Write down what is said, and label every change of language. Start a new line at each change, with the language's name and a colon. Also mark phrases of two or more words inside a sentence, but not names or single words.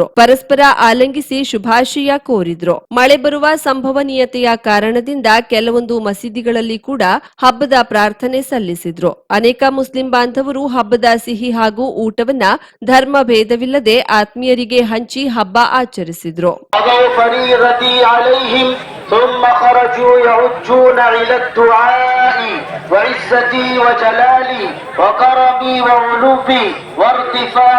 Kannada: ಪರಸ್ಪರ ಆಲಿಂಗಿಸಿ ಶುಭಾಶಯ ಕೋರಿದ್ರು. ಮಳೆ ಬರುವ ಸಂಭವನೀಯತೆಯ ಕಾರಣದಿಂದ ಕೆಲವೊಂದು ಮಸೀದಿಗಳಲ್ಲಿ ಕೂಡ ಹಬ್ಬದ ಪ್ರಾರ್ಥನೆ ಸಲ್ಲಿಸಿದ್ರು. ಅನೇಕ ಮುಸ್ಲಿಂ ಬಾಂಧವರು ಹಬ್ಬದ ಸಿಹಿ ಹಾಗೂ ಊಟವನ್ನ ಧರ್ಮ ಭೇದವಿಲ್ಲದೆ ಆತ್ಮೀಯರಿಗೆ ಹಂಚಿ ಹಬ್ಬ ಆಚರಿಸಿದ್ರು.
Arabic: ثم خرجوا يعجون إلى الدعاء وعزتي وجلالي وكرمي وعلوبي وارتفاع